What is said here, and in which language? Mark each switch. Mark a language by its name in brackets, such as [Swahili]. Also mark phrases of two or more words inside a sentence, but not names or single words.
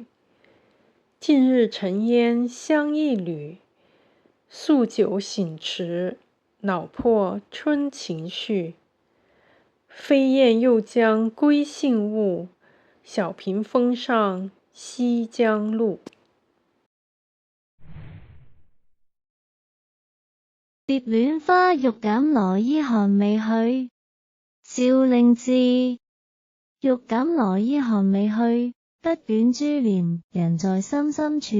[Chinese] 近日尘烟香一缕，宿酒醒迟，恼破春情绪。飞燕又将归信物，小屏风上西江路。蝶戀花，欲減羅衣寒未去。趙令志。欲減羅衣寒未去，不卷珠簾人在深深處。